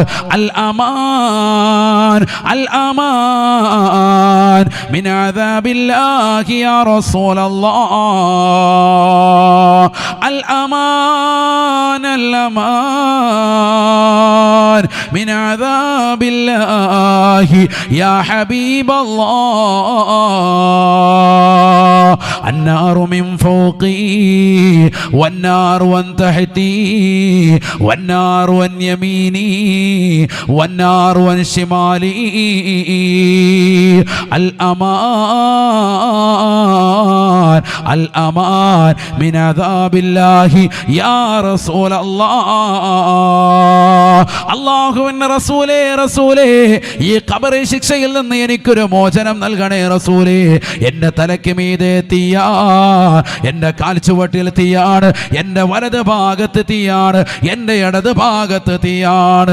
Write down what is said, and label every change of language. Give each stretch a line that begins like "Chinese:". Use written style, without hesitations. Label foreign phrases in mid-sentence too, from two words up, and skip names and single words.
Arabic: الأمان الأمان من عذاب الله يا رسول الله، الأمان الأمان من عذاب الله يا حبيب الله. النار من فوقي والنار من تحتي والنار من يميني والنار من شمالي. الأمان الأمان من عذاب الله يا رسول الله.
Malayalam: അല്ലാഹുവിന്റെ റസൂലേ, ഈ ഖബർ ശിക്ഷയിൽ നിന്ന് എനിക്കൊരു മോചനം നൽകണേ റസൂലേ. എൻ്റെ തലയ്ക്ക് മീതെ തീയാ, എൻ്റെ കാൽച്ചുവട്ടിൽ തീയാണ്, എൻ്റെ വലത് ഭാഗത്ത് തീയാണ്, എൻ്റെ ഇടത് ഭാഗത്ത് തീയാണ്.